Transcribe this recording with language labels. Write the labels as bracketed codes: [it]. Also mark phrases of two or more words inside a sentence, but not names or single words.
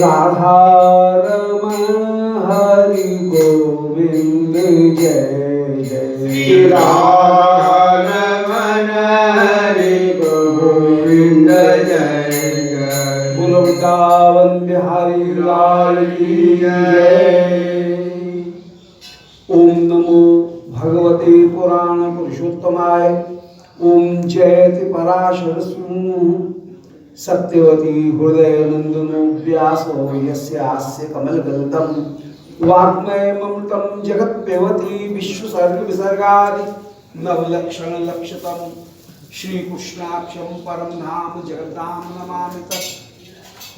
[hi] राधा रमण हरि गोविंद जय जय राधा रमण हरि गोविंद जय जय बोलो वृंदावन बिहारी लाल की जय। [sa] ओम नमो भगवते पुराण पुरुषोत्तमाय। ओम जयति पराशर सूनु सत्यवती हृदय नंदनो व्यासो यस्यास्य कमलगल्तम वाग्मय ममृतं जगत्पेवती विश्वसर्ग विसर्गादि नवलक्षण लक्षतम श्री कृष्णाक्षं परम नाम जगद्धाम नमामि तत्